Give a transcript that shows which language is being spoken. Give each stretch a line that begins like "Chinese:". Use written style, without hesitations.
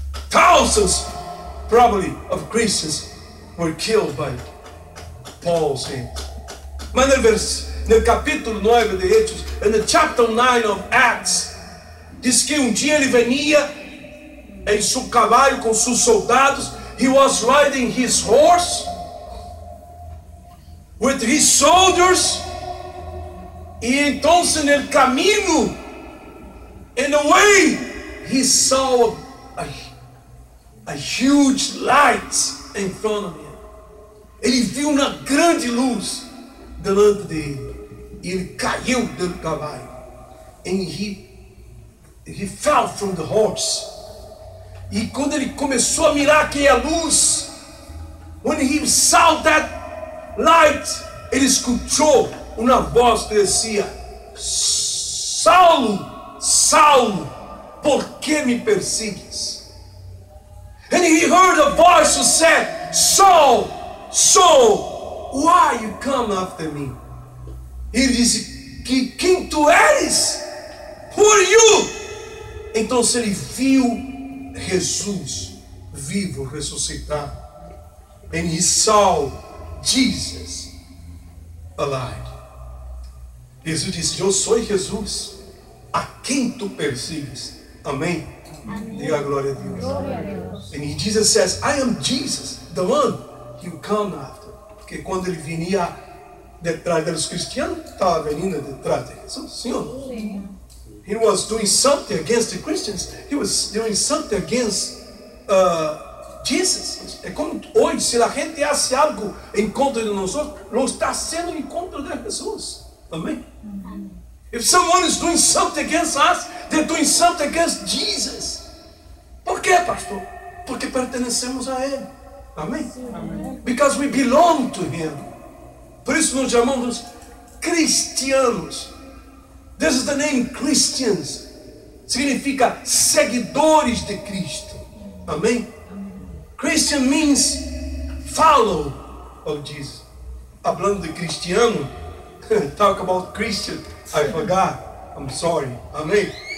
English: Thousands, probably, of Christians were killed by Paul's hands.
Portuguese: Mas no capítulo 9 de Hechos,
English: in the chapter 9 of Acts,
Portuguese: diz que dia ele venia em seu cavalo com seus soldados.
English: He was riding his horse with his soldiers.
Portuguese: E então, no caminho,
English: in the way, he saw a huge light in front of him.
Portuguese: Ele viu uma grande luz delante dele. E ele caiu do cavalo.
English: And he fell from the horse.
Portuguese: E quando ele começou a mirar aquela luz,
English: when he saw that light,
Portuguese: ele escutou uma voz que dizia: Saulo, Saulo, por que me persigues?
English: And he heard a voice who said, Saul, Saul, why you come after me?
Portuguese: Ele disse: quem tu eres?
English: Who are you?
Portuguese: Então ele viu Jesus vivo, ressuscitado.
English: And he saw Jesus alive.
Portuguese: Jesus disse: eu sou Jesus, a quem tu persigues. Amém? Diga a glória a Deus. Glória a Deus.
English: And Jesus says, I am Jesus, the one you come after.
Portuguese: Porque quando ele vinha detrás dos cristianos, estava vindo detrás de Jesus. Sim ou não? Sim.
English: He was doing something against the Christians. He was doing something against Jesus.
Portuguese: É como hoje, se a gente hace algo em contra de nós, lo está haciendo em contra de Jesus. Amém?
English: If someone is doing something against us, they're doing something against Jesus.
Portuguese: Por quê, pastor? Porque pertenecemos a Ele. Amém? Amém.
English: Because we belong to Him.
Portuguese: Por isso nos chamamos cristianos.
English: This is the name Christians.
Portuguese: Significa seguidores de Cristo.
English: Amém? Christian means follow of Jesus.
Spanish: Hablando de cristiano,
English: talk about Christian, I forgot. I'm sorry. Amém?